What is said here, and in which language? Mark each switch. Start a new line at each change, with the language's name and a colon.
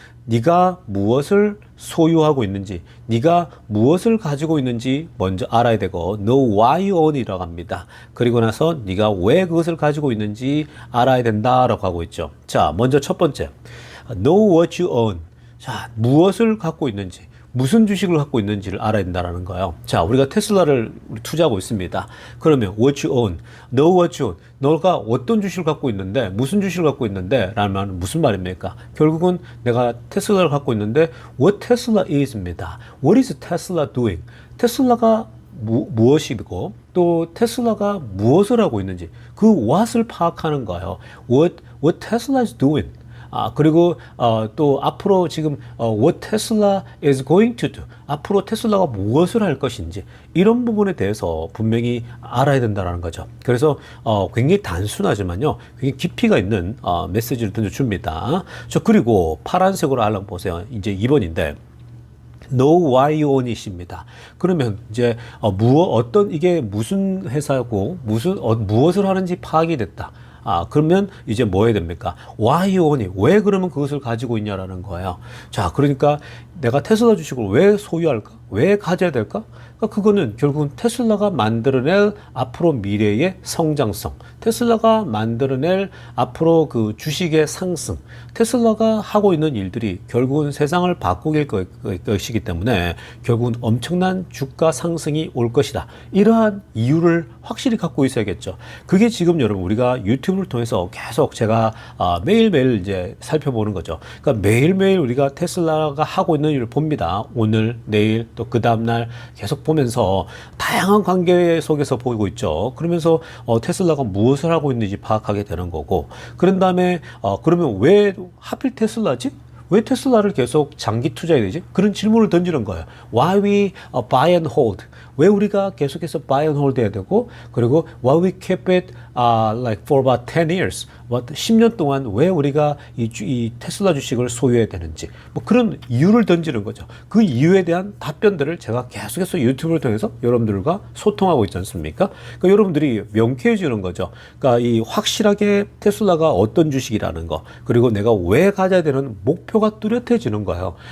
Korean: 네가 무엇을 소유하고 있는지, 네가 무엇을 가지고 있는지 먼저 알아야 되고
English: know why you own
Korean: 이라고 합니다. 그리고 나서 네가 왜 그것을 가지고 있는지 알아야 된다라고 하고 있죠. 자, 먼저 첫 번째,
English: know what you own.
Korean: 자, 무엇을 갖고 있는지, 무슨 주식을 갖고 있는지를 알아야 된다는 거예요. 자, 우리가 테슬라를 투자하고 있습니다. 그러면
English: what you own, know what you own.
Korean: 너가 어떤 주식을 갖고 있는데, 무슨 주식을 갖고 있는데 라는 말은 무슨 말입니까? 결국은 내가 테슬라를 갖고 있는데
English: what Tesla is
Korean: 입니다.
English: What is Tesla doing?
Korean: 테슬라가 무엇이고 또 테슬라가 무엇을 하고 있는지 그 what을 파악하는 거예요.
English: What Tesla is doing.
Korean: 그리고 또 앞으로 지금
English: what Tesla is going to do.
Korean: 앞으로 테슬라가 무엇을 할 것인지 이런 부분에 대해서 분명히 알아야 된다는 거죠. 그래서 굉장히 단순하지만요, 굉장히 깊이가 있는 메시지를 던져줍니다. 저 그리고 파란색으로 알람 보세요. 이제 2번인데
English: know why you own it
Korean: 입니다. 그러면 이제 이게 무슨 회사고 무엇을 하는지 파악이 됐다. 그러면 이제 뭐 해야 됩니까?
English: Why you own it?
Korean: 왜 그러면 그것을 가지고 있냐라는 거예요. 자, 그러니까 내가 테슬라 주식을 왜 소유할까? 왜 가져야 될까? 그러니까 그거는 결국은 테슬라가 만들어낼 앞으로 미래의 성장성, 테슬라가 만들어낼 앞으로 그 주식의 상승, 테슬라가 하고 있는 일들이 결국은 세상을 바꾸길 것이기 때문에 결국은 엄청난 주가 상승이 올 것이다. 이러한 이유를 확실히 갖고 있어야겠죠. 그게 지금 여러분 우리가 유튜브를 통해서 계속 제가 매일매일 이제 살펴보는 거죠. 그러니까 매일매일 우리가 테슬라가 하고 있는 일을 봅니다. 오늘, 내일, 또 그 다음날 계속 보면서 다양한 관계 속에서 보고 있죠. 그러면서 테슬라가 무엇을 하고 있는지 파악하게 되는 거고, 그런 다음에 그러면 왜 하필 테슬라지? 왜 테슬라를 계속 장기 투자해야 되지? 그런 질문을 던지는 거예요.
English: Why we buy and hold?
Korean: 왜 우리가 계속해서
English: buy and hold
Korean: 해야 되고, 그리고
English: why we keep it like for about 10 years?
Korean: 10년 동안 왜 우리가 이 테슬라 주식을 소유해야 되는지, 뭐 그런 이유를 던지는 거죠. 그 이유에 대한 답변들을 제가 계속해서 유튜브를 통해서 여러분들과 소통하고 있지 않습니까? 그러니까 여러분들이 명쾌해지는 거죠. 그러니까 이 확실하게 테슬라가 어떤 주식이라는 거, 그리고 내가 왜 가져야 되는 목표가 뚜렷해지는 거예요.